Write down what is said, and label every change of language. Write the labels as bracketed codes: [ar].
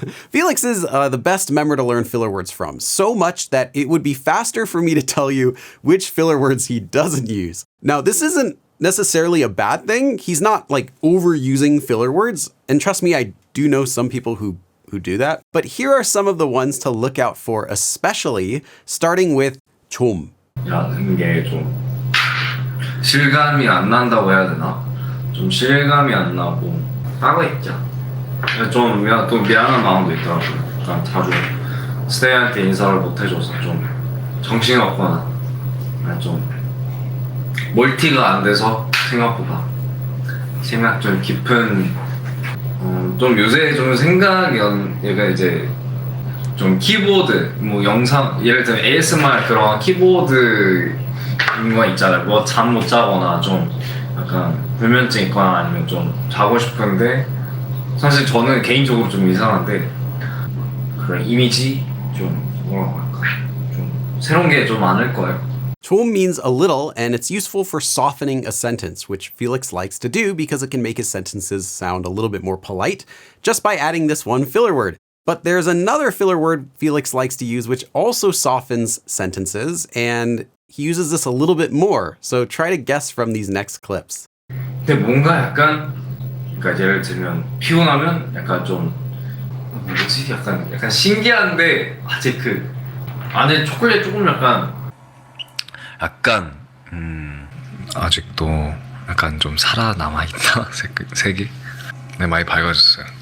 [en] Felix is the best member to learn filler words from, so much that it would be faster for me to tell you which filler words he doesn't use. Now, this isn't necessarily a bad thing. He's not like overusing filler words. And trust me, I do know some people who do that. But here are some of the ones to look out for, especially starting with 좀. [ko] 라는 게 좀 실감이 안 난다고 해야 되나? 좀 실감이 안 나고 따로 있죠. 좀 또 미안한 마음도 있더라고요. 그러니까 자주 스테이한테 인사를 못 해줘서 좀 정신없거나 좀 멀티가 안 돼서 생각보다 생각 좀 깊은 좀 요새 좀 생각이 얘가 이제 좀 키보드 뭐 영상 예를 들면 ASMR 그런 키보드 거 있잖아요. 뭐 잠 못 자거나 좀 약간 불면증 있거나 아니면 좀 자고 싶은데 사실 저는 개인적으로 좀 이상한데 그런 이미지 좀 뭐라고 할까 좀 새로운 게 좀 많을 거예요. [en] 좀 means a little, and it's useful for softening a sentence, which Felix likes to do because it can make his sentences sound a little bit more polite just by adding this one filler word. But there's another filler word Felix likes to use which also softens sentences, and he uses this a little bit more. So try to guess from these next clips. [ko] 근데 뭔가 약간 그러니까 예를 들면 피곤하면 약간 좀 뭐지 약간 신기한데 아직 그 안에 초콜릿 조금 약간 아직도 약간 좀 살아남아 있다 색이 네, 많이 밝아졌어요.